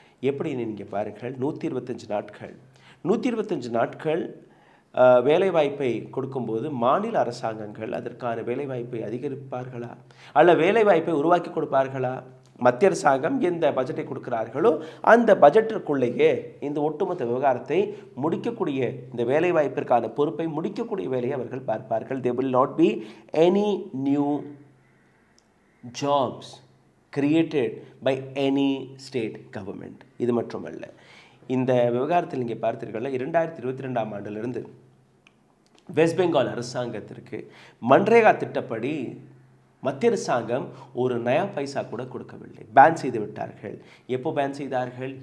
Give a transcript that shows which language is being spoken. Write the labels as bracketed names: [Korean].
[Tamil] எப்படின்னு நீங்கள் பாருங்கள், 125 நாட்கள் வேலைவாய்ப்பை கொடுக்கும்போது மாநில அரசாங்கங்கள் அதற்கான வேலைவாய்ப்பை அதிகரிப்பார்களா, அல்ல வேலைவாய்ப்பை உருவாக்கி கொடுப்பார்களா? மத்திய அரசாங்கம் எந்த பட்ஜெட்டை கொடுக்கிறார்களோ அந்த பட்ஜெட்டிற்குள்ளேயே இந்த ஒட்டுமொத்த விவகாரத்தை முடிக்கக்கூடிய, இந்த வேலைவாய்ப்பிற்கான பொறுப்பை முடிக்கக்கூடிய வேலையை அவர்கள் பார்ப்பார்கள். [English] There will not be any new jobs created by any state government. [Tamil] இது மட்டுமல்ல, இந்த விவகாரத்தில் நீங்கள் பார்த்தீர்கள் 2022ஆம் ஆண்டிலிருந்து வெஸ்ட் பெங்கால் அரசாங்கத்திற்கு மன்ரேகா திட்டப்படி மத்திய அரசாங்கம் ஒரு நயா பைசா கூட கொடுக்கவில்லை, பேன் செய்து விட்டார்கள். எப்போ பேன் செய்தார்கள்?